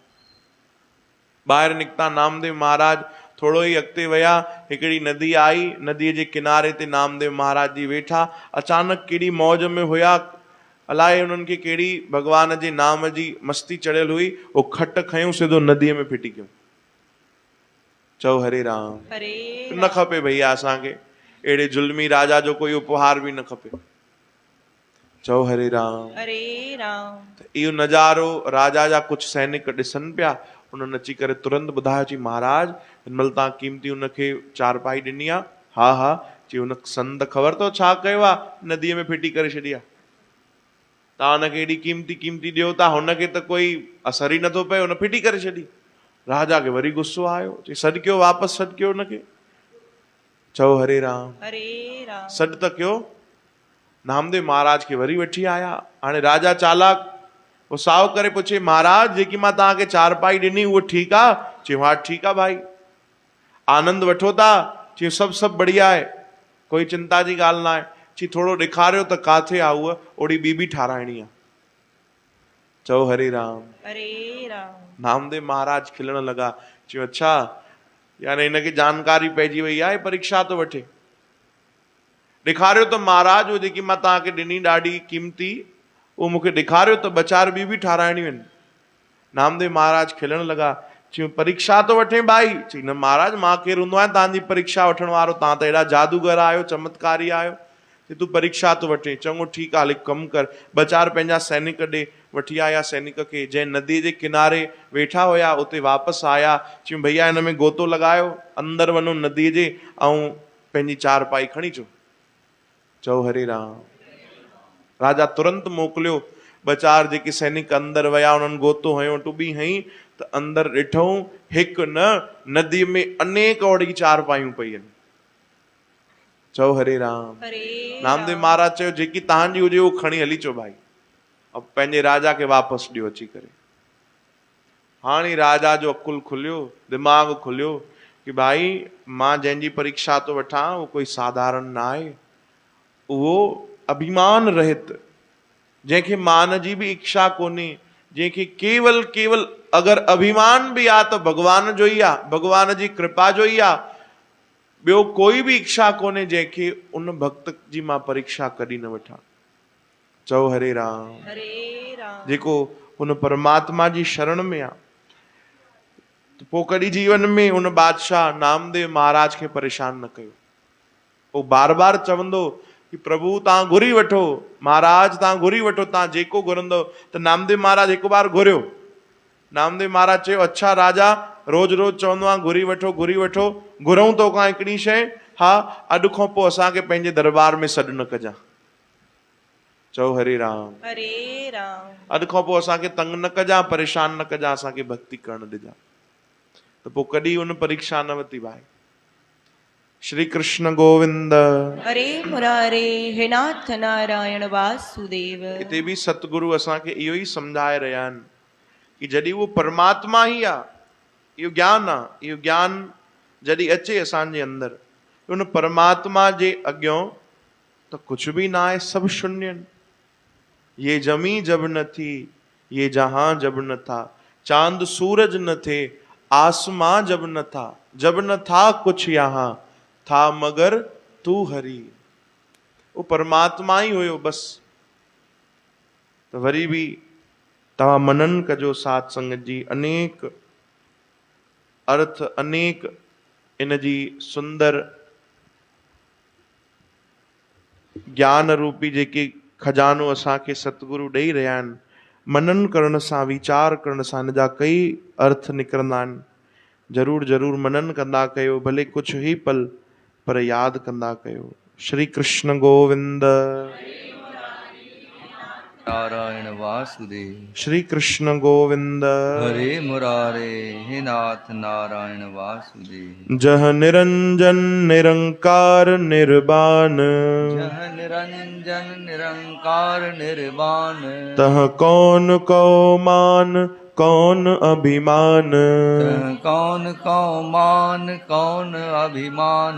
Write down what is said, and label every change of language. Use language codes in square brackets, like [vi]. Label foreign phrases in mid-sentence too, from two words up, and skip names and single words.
[sd] ॿाहिरि निकिता नामदेव महाराज, थोरो ई अॻिते विया, हिकिड़ी नदी आई, नदीअ जे किनारे ते नामदेव महाराज जी वेठा। अचानक कहिड़ी मौज में हुया, अलाए उन्हनि खे कहिड़ी भॻवान जे नाम जी मस्ती चढ़ियल हुई। उहो खट खयूं सिधो नदीअ में फिटी कयूं। चओ हरे राम। न खपे भैया असांखे अहिड़े ज़ुल्मी राजा जो कोई उपहार बि न खपे। चओ हरे राम। हरे राम। इहो नज़ारो राजा जा कुझु सैनिक ॾिसनि पिया। उन्हनि अची करे तुरंत ॿुधायो चई महाराज हिन महिल तव्हां क़ीमती उनखे चारपाई ॾिनी आहे? हा हा। चई उन संत ख़बर अथव छा कयो आहे? नदीअ में फिटी करे छॾी आहे। तव्हां हुनखे एॾी क़ीमती ॾियो था, हुनखे त कोई असर ई नथो पए, हुन फिटी करे छॾी। राजा खे वरी गुस्सो आयो, चई सॾु कयो, वापसि सॾु कयो हुनखे। चओ हरे राम। हरे राम। सॾु त कयो। नामदेव महाराज खे वरी वठी आया। हाणे राजा चालाक, वो साव करे पुछे महाराज जेकी मां तव्हांखे चारपाई ॾिनी उहो ठीकु आहे? चयो हा ठीकु आहे भाई। आनंद वठो था? चयो सभु बढ़िया आहे, कोई चिंता जी ॻाल्हि न आहे। चई थोरो ॾेखारियो त काथे आहे उहा, ओड़ी ॿी बि ठाराइणी आहे। चओ हरे राम। हरे राम। नामदेव महाराज खिलण लॻा। चयो अच्छा यानी हिनखे जानकारी पइजी वई आहे, परीक्षा थो वठे। ॾेखारियो त महाराज उहो जेकी मां तव्हांखे ॾिनी ॾाढी क़ीमती, उहो मूंखे ॾेखारियो त ॿ चार ॿी बि ठाराइणियूं आहिनि। नामदेव महाराज खिलण लॻा। चयो परीक्षा थो वठे भाई? चई न महाराज मां केरु हूंदो आहियां तव्हांजी परीक्षा वठण वारो, तव्हां त एॾा जादूगर आहियो, चमत्कारी आहियो। चई तूं परीक्षा थो वठे? चङो ठीकु आहे, हिकु कमु कर, ॿ चार पंहिंजा सैनिक ॾे वठी आया। सैनिक खे जंहिं नदीअ जे किनारे वेठा हुया उते वापसि आया। चयूं भैया हिन में गोतो लॻायो, अंदरि वञो नदीअ जे ऐं पंहिंजी चारपाई खणी अचो। चओ हरे राम। राजा तुरंत मोकिलियो। ॿ चार जेके सैनिक अंदरि विया, उन्हनि गोतो हयो, टुॿी हई त अंदरि ॾिठऊं हिकु न, नदीअ में अनेक ओड़ी चारपायूं पई आहिनि। चओ हरे राम। नामदेव महाराज चयो जेकी तव्हांजी हुजे उहो खणी हली अचो भाई, ऐं पंहिंजे राजा खे वापसि ॾियो अची करे। हाणे राजा जो अकुल खुलियो, दिमाग़ खुलियो कि भाई मां जंहिंजी परीक्षा थो वठां उहो कोई साधारण न आहे। उहो अभिमान रहित, जंहिंखे मान जी बि इच्छा कोन्हे, जंहिंखे केवल अगरि अभिमान बि आहे त भॻवान जो ई आहे, भॻवान जी कृपा जो ई आहे, ॿियो कोई बि इच्छा कोन्हे, जंहिंखे उन भक्त जी मां परीक्षा कॾहिं न वठां। चओ हरे राम। हरे राम। जेको हुन परमात्मा जी शरण में आहे त पोइ कॾहिं जीवन में हुन बादशाह नामदेव महाराज खे परेशान न कयो। उहो बार बार चवंदो कि प्रभु तव्हां घुरी वठो, महाराज तव्हां घुरी वठो, तव्हां जेको घुरंदो। त नामदेव महाराज हिकु बार घुरियो। नामदेव महाराज चयो अच्छा राजा रोज़ रोज़ चवंदो आहे घुरी वठो घुरी वठो, घुरऊं तोखां हिकिड़ी शइ, हा अॼु खां पोइ असांखे पंहिंजे दरबार में सॾु न कजां। चओ हरे राम। हरे राम। अॼु खां पोइ असांखे तंग न कजां, परेशान न कजां, असांखे भक्ति करण ॾिजां। त पोइ कॾहिं उन परीक्षा न वरिती भाई। श्री कृष्ण गोविंद। हरे मुरारे हे नाथ नारायण वासुदेव। हिते बि सतगुरु असांखे इहो ई सम्झाए रहिया आहिनि कि जॾहिं उहो परमात्मा ई आहे, इहो ज्ञान आहे, इहो ज्ञान जॾहिं अचे असांजे अंदरि, उन परमात्मा जे अॻियां त कुझु बि न आहे, सभु शून्य आहिनि। [hi] ये जमी जब न थी, ये जहां जब न था, चांद सूरज न थे, आसमां जब न था कुछ यहाँ, था मगर तू हरी। [sd] वो परमात्मा ही हुयो बस। तो वरी भी तव्हां मनन कजो साध संगत जी, अनेक अर्थ, अनेक इन जी सुंदर ज्ञान रूपी जेके खजानो असांखे सतगुरु ॾेई रहिया आहिनि, मनन करण सां, वीचार करण सां इन जा कई अर्थ निकिरंदा आहिनि। ज़रूर ज़रूर मनन कंदा कयो, [hi] भले कुछ ही पल, [sd] पर याद कंदा कयो। श्री कृष्ण गोविंद। नारायण वासुदेव। श्री कृष्ण गोविंद हरे मुरारे हे नाथ नारायण वासुदेव। [pa] ਜਹ ਨਿਰੰਜਨ ਨਿਰੰਕਾਰ ਨਿਰਬਾਣ ਜਹ ਨਿਰੰਜਨ ਨਿਰੰਕਾਰ ਨਿਰਬਾਣ। ਤਹ ਕਉਨ ਕਉ ਮਾਨ ਕਉਨ ਅਭਿਮਾਨ ਤਹ ਕਉਨ ਮਾਨ ਕਉਨ ਅਭਿਮਾਨ।